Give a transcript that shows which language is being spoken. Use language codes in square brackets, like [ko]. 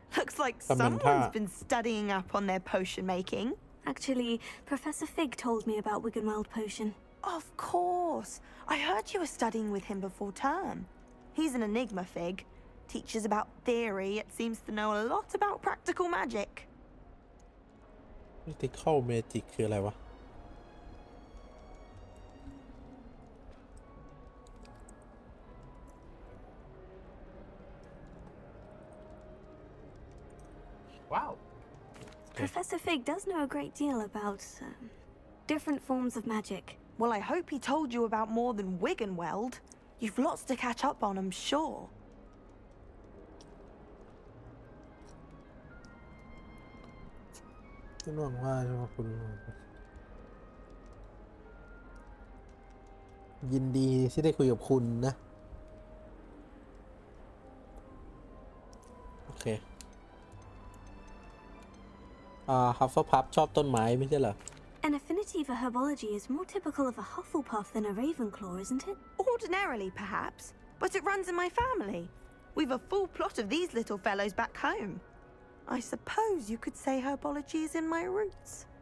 [en] Looks like someone's been studying up on their potion making. Actually, Professor Fig told me about Wiggenweld potion. Of course. I heard you were studying with him before term. He's an enigma, Fig. Teaches about theory, it seems to know a lot about practical magic. Practical magic [th] คืออะไรวะ [en] Wow. Professor Fig does know a great deal about different forms of magic. Well, I hope he told you about more than Wiggenweld. You've lots to catch up on, I'm sure. [th] ฉันหวังว่าคุณยินดีที่ได้คุยกับคุณนะโอเคHufflepuff ชอบต้นไม้ไม่ใช่เหรอ [en] An affinity for herbology is more typical of a Hufflepuff than a Ravenclaw, isn't it? Ordinarily, perhaps, but it runs in my family. We've a full plot of these little fellows back home. I suppose you could say herbology is in my roots.